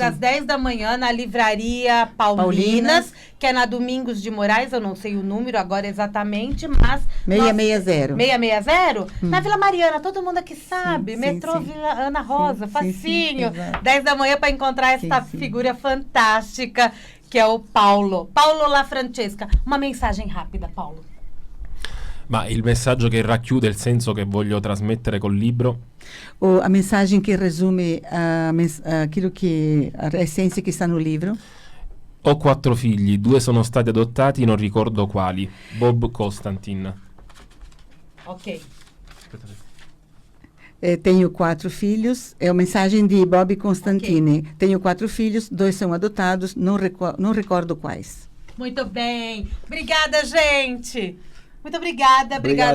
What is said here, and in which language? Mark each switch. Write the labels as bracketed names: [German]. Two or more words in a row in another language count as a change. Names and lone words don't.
[Portuguese] das 10 da manhã, na livraria Paulinas, que é na Domingos de Moraes, eu não sei o número agora exatamente, mas... 660. 660? Na Vila Mariana, todo mundo aqui sabe. Sim, Metrô sim. Vila Ana Rosa, Sim, facinho. sim, exato. 10 da manhã para encontrar esta Sim, sim. figura fantástica, que é o Paulo. Paulo La Francesca. Uma mensagem rápida, Paulo. [Italian] Ma il messaggio che racchiude il senso che voglio trasmettere col libro [Portuguese] A mensagem que resume aquilo que a essência que está no livro. [Italian] Ho 4 figli, 2 sono stati adottati, non ricordo quali. Bob Constantin. [Portuguese] Ok. Tenho 4 filhos. É a mensagem de Bob Constantine. Tenho 4 filhos, 2 são adotados, não recordo quais. Muito bem. Obrigada, gente. Muito obrigada. Obrigada,